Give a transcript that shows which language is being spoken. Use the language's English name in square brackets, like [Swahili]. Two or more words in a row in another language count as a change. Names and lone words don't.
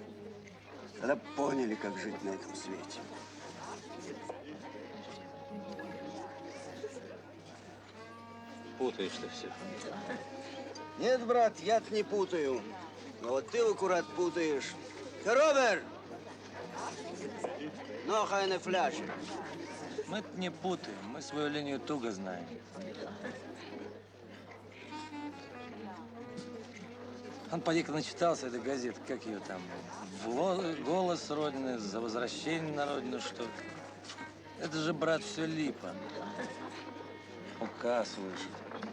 [Russian] Тогда поняли, как жить на этом свете. Путаешь ты все. Нет, брат, я-то не путаю. Но вот ты, аккурат, путаешь. Роберт! [German] Noch eine Flasche. [Russian] Мы не путаем, мы свою линию туго знаем. Он поди-ка начитался этой газеты, как ее там, «Голос Родины», «За возвращение на Родину», что ли. Это же, брат, все липа. Указ вышел.